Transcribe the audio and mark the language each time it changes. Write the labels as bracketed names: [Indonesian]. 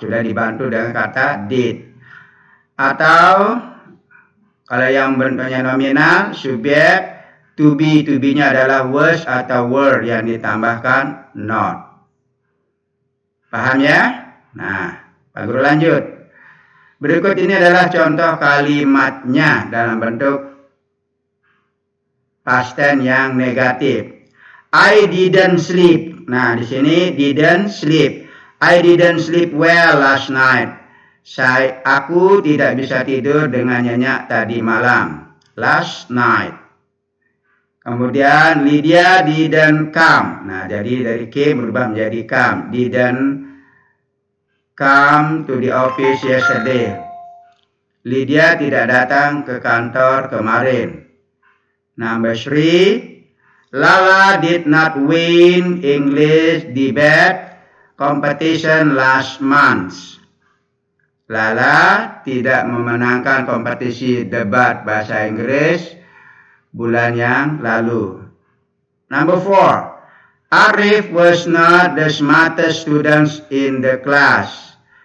[Indonesian] Sudah dibantu dengan kata did. Atau kalau yang bentuknya nominal, subjek to be-nya adalah was atau were yang ditambahkan not. Paham ya? Nah, Pak Guru lanjut. Berikut ini adalah contoh kalimatnya dalam bentuk past tense yang negatif. [English] I didn't sleep. [Indonesian] Nah, di sini [English] didn't sleep. I didn't sleep well last night. [Indonesian] Aku tidak bisa tidur dengan nyenyak tadi malam. [English] Last night. [Indonesian] Kemudian [English] Lydia didn't come. [Indonesian] Nah, jadi dari came berubah menjadi come. [English] Didn't come to the office yesterday. [Indonesian] Lydia tidak datang ke kantor kemarin. [English] Number 3. Lala did not win English debate competition last month. [Indonesian] Lala tidak memenangkan kompetisi debat bahasa Inggris bulan yang lalu. [English] Number 4. Arif was not the smartest student in the class.